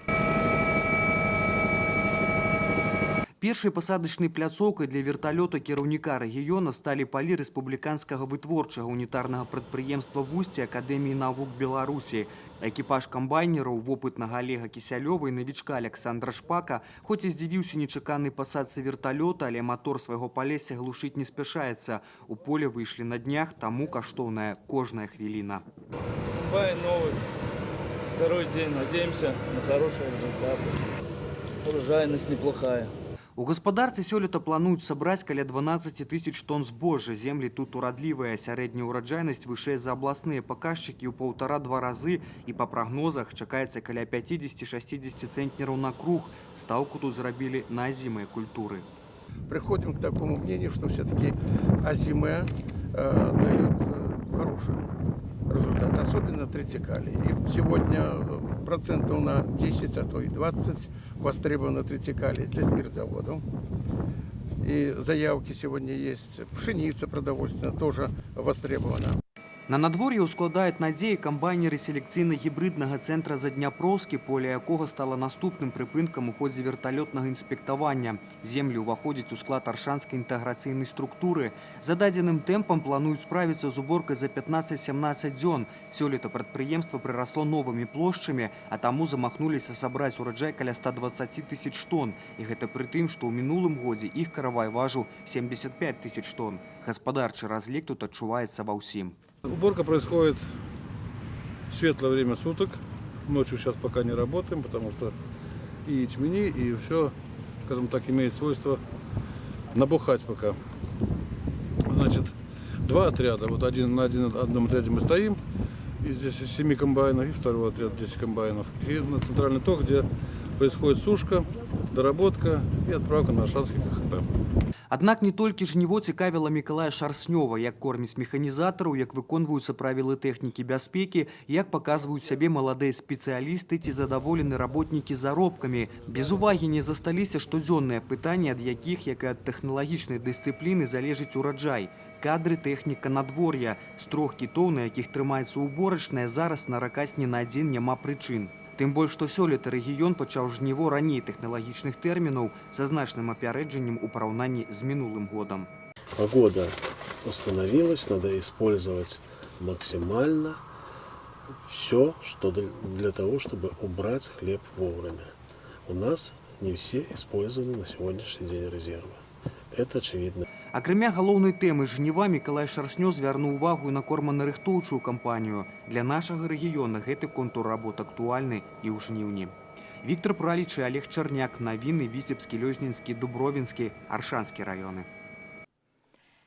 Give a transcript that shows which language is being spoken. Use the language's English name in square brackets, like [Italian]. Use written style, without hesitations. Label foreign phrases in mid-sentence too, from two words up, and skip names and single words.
[Belarusian] Першай пасадачнай пляцоўкай для верталёта кіраўніка рэгіёна сталі палі рэспубліканскага вытворчага унітарнага прадпрыемства «Вусці» Акадэміі навук Беларусі. Экіпаж камбайнераў вопытнага Олега Кісялёва і навічка Александра Шпака хоць і здзівіўся нечаканай пасадцы верталёта, але мотор свайго палесся глушыць не спяшаецца. У поле выйшлі на днях, таму каштоўная кожная хвіліна. [Russian] Комбайн новый, второй день, надеемся на хорошие результаты. Урожайность неплохая. [Belarusian] У гаспадарцы сёлета плануюць сабраць каля 12 000 тонн збожжа. Землі тут урадлівая, сярэдняя ўраджайнасць вышэй за абласныя паказчыкі ў 1,5–2 разы. І па прагнозах чакаецца каля 50–60 цэнтнераў на круг. Стаўку тут зрабілі на азімыя культуры. [Russian] Приходим к такому мнению, что все-таки азиме дает хороший результат, особенно тритикали. И сегодня процентов на 10, а то и 20 востребовано тритикали для спиртзаводов. И заявки сегодня есть. Пшеница продовольственная тоже востребована. [Belarusian] На надвор'і ўскладаюць надзеі камбайнеры селекцыйна-гібрыднага цэнтра Задняпроскі, поле якога стала наступным прыпынкам у ходзе верталётнага інспектавання. Землі ўваходзяць у склад аршанскай інтэграцыйнай структуры. За дадзеным тэмпам плануюць справіцца з уборкай за 15–17 дзён. Сёлета прадпрыемства прырасло новымі плошчамі, а таму замахнуліся сабраць ураджай каля 120 000 тонн. І гэта пры тым, што ў минулым годзе іх каравай важыў 75 000 тонн. Гаспадарчы разлік тут адчуваецца ва ўсім. [Russian] Уборка происходит в светлое время суток. Ночью сейчас пока не работаем, потому что и ячмени, и все, скажем так, имеет свойство набухать пока. Значит, два отряда. Вот на одном отряде мы стоим, и здесь из 7 комбайнов, и второй отряд 10 комбайнов. И на центральный ток, где происходит сушка, доработка и отправка на Аршанский КХП. [Belarusian] Аднак не толькі жніво цікавіла Мікалая Шарснёва, як кормяць механізатараў, як выконваюцца правілы тэхнікі бяспекі, як паказваюць сябе маладыя спецыялісты ці задаволены работнікі заробкамі. Без увагі не засталіся штодзённыя пытанні, ад якіх, як і ад тэхналагічнай дысцыпліны, залежыць ураджай. Кадры, тэхніка, надвор'я. З 3 кітоў, на якіх трымаецца уборачная, зараз наракаць ні на адзін няма прычын. Тым больш, што сёлета рэгіён пачаў жніво раней тэхналагічных тэрмінаў са значным апярэджаннем у параўнанні з мінулым годам. [Russian] Погода установилась, надо использовать максимально все, что для того, чтобы убрать хлеб вовремя. У нас не все использованы на сегодняшний день резервы. Это очевидно. [Belarusian] Акрамя галоўнай тэмы жніва, Мікалай Шарснёў звярнуў увагу на корманарыхтоўчую кампанію. Для нашага рэгіёна гэты контур работ актуальны і ў жніўні. Віктор Праліч і Олег Чарняк. Навіны Віцебскі, Лёзнінскі, Дубровінскі, Аршанскі раёны.